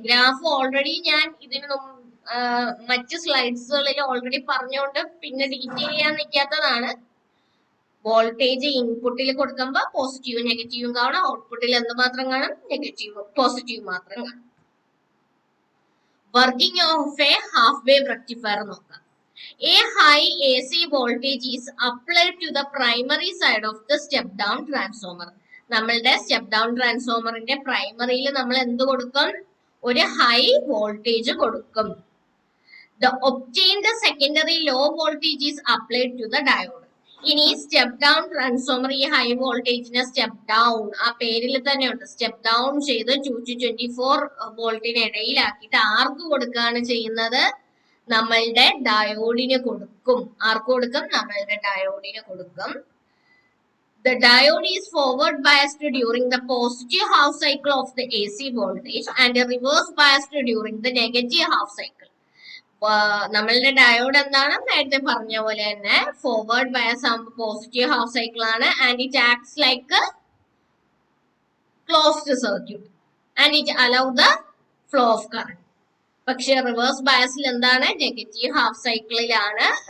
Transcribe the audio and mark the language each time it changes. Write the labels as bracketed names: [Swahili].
[Malayalam] Graph already ഞാൻ ഇതിന് മറ്റ് സ്ലൈഡ്സുകളിൽ ഓൾറെഡി പറഞ്ഞുകൊണ്ട് പിന്നെ ഡീറ്റെയിൽ ചെയ്യാൻ നിൽക്കാത്തതാണ്. വോൾട്ടേജ് ഇൻപുട്ടിൽ കൊടുക്കുമ്പോൾ പോസിറ്റീവും നെഗറ്റീവും കാണും, ഔട്ട്പുട്ടിൽ എന്ത് മാത്രം കാണും? നെഗറ്റീവ് പോസിറ്റീവ് മാത്രം കാണും. [English] working of a half wave rectifier [Malayalam] നോക്കാം. [English] A high AC voltage is applied to the primary side of the step down transformer. [Malayalam] നമ്മളുടെ സ്റ്റെപ്പ് ഡൗൺ ട്രാൻസ്ഫോമറിന്റെ പ്രൈമറിയിൽ നമ്മൾ എന്ത് കൊടുക്കും? ഒരു ഹൈ വോൾട്ടേജ് കൊടുക്കും. [English] The obtained secondary low voltage is applied to the diode. [Malayalam] ഇനി step down transformer ഈ high വോൾട്ടേജിനെ step down, ആ പേരിൽ തന്നെ ഉണ്ട്, സ്റ്റെപ്പ് ഡൗൺ ചെയ്ത് 2 to 24 വോൾട്ടിന് ഇടയിലാക്കിയിട്ട് ആർക്ക് കൊടുക്കുകയാണ് ചെയ്യുന്നത്? നമ്മളുടെ ഡയോഡിന് കൊടുക്കും. ആർക്ക് കൊടുക്കും? നമ്മളുടെ ഡയോഡിന് കൊടുക്കും. [English] The diode is forward biased during the positive half cycle of the AC voltage and reverse biased during the negative half cycle. [Malayalam] നമ്മളുടെ ഡയോഡ് എന്താണ്? നേരത്തെ പറഞ്ഞ പോലെ തന്നെ ഫോർവേഡ് ബയസ് ആകുമ്പോൾ പോസിറ്റീവ് ഹാഫ് സൈക്കിൾ ആണ്. [English] And it acts like closed circuit and it allow the flow of current. [Malayalam] പക്ഷെ reverse ബയസിൽ എന്താണ്? Negative half സൈക്കിളിലാണ്.